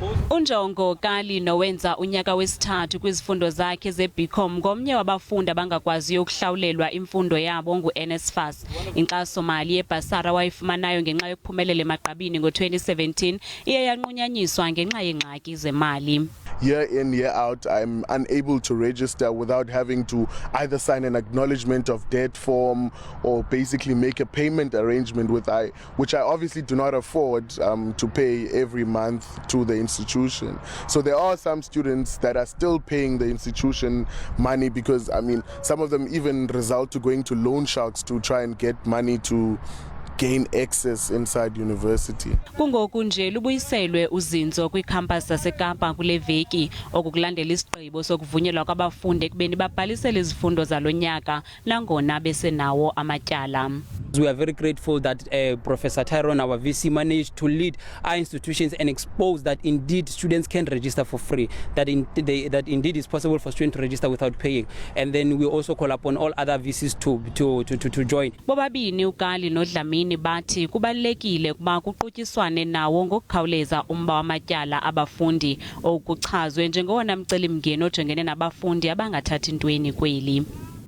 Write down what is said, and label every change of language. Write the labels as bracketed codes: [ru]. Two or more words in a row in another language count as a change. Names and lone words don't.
[xh] Unjongo Kali nowenza unyaka wesithathu kwizifundo zakhe ze-BCom ngomnye wabafundi abangakwaziyo ukuhlawulelwa imfundo yabo ngu-NSFAS. Inkxaso mali yebhasara wayifumanayo ngenxa yokuphumelela emagqabini ngo-2017 iye yanqunyanyiswa ngenxa yeengxaki zemali. [en] Year in, year out, I'm unable to register without having to either sign an acknowledgement of debt form or basically make a payment arrangement which I obviously do not afford to pay every month to the institution. So there are some students that are still paying the institution money because, some of them even result to going to loan sharks to try and get money to gain access inside university. [xh] Kungoku nje lubuyiselwe uzinzo kwicampus yaseKapa kule veki okukulandela isigqibo sokuvunyelwa kwabafundi ekubeni babhalisele izifundo zalonyaka nangona besenawo amatyala. [en] We are very grateful that Professor Tyrone, our VC, managed to lead our institutions and expose that indeed students can register for free, that indeed it's possible for students to register without paying. And then we also call upon all other VCs to join. [xh] Bobabini uKali noDlamini bathi kubalekile kuba kuqutyiswane nawo ngokukhawuleza umba wamatyala abafundi okuchazwe njengowona mcelimngeni ojongene nabafundi abangathathi ntweni kweli.